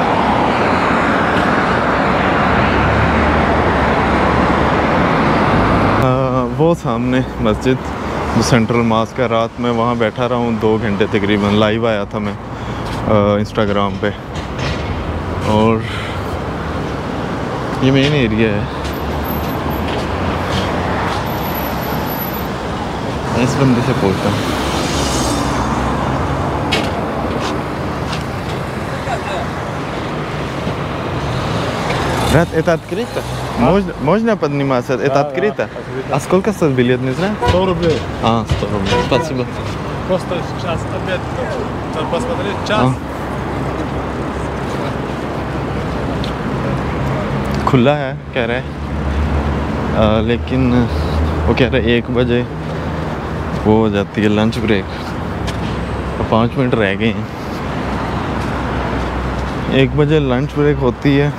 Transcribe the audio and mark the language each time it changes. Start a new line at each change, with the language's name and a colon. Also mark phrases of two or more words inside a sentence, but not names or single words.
Hindi: वो सामने मस्जिद जो
English: central mosque
Hindi: है, रात में वहाँ बैठा रहा हूँ 2 घंटे तकरीबन। लाइव आया था मैं इंस्टाग्राम पे, और ये
English: main area
Hindi: है। मैं इस बंदे से पूछता हूँ।
Russian: Brat, это открыто? Можно подниматься? Это открыто? А сколько стоит билет, не знаю? 100 рублей. 100 рублей. Спасибо. Просто сейчас обед, посмотреть час.
Hindi: खुला है कह रहे हैं, लेकिन वो कह रहे 1 बजे वो हो जाती है
English: lunch break,
Hindi: 5 मिनट रह गए हैं। 1 बजे
English: lunch break
Hindi: होती है।